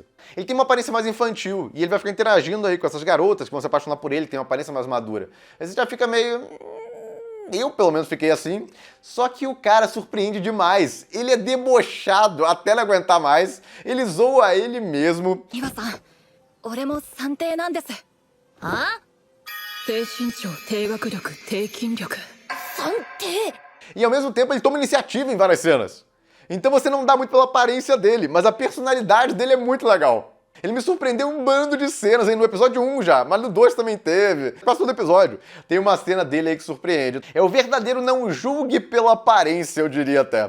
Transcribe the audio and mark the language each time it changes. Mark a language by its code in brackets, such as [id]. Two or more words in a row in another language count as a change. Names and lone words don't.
[pt] Ele tem uma aparência mais infantil e ele vai ficar interagindo aí com essas garotas que vão se apaixonar por ele, tem uma aparência mais madura. Aí você já fica meio... Eu, pelo menos, fiquei assim. Só que o cara surpreende demais. Ele é debochado até não aguentar mais. Ele zoa ele mesmo. [ja] 岩さん、俺も算定なんです。あ？低身長、低学力、低筋力。算定？ [pt] E ao mesmo tempo ele toma iniciativa em várias cenas. Então você não dá muito pela aparência dele, mas a personalidade dele é muito legal. Ele me surpreendeu um bando de cenas aí no episódio 1 já, mas no 2 também teve. Quase todo episódio tem uma cena dele aí que surpreende. É o verdadeiro não julgue pela aparência, eu diria até.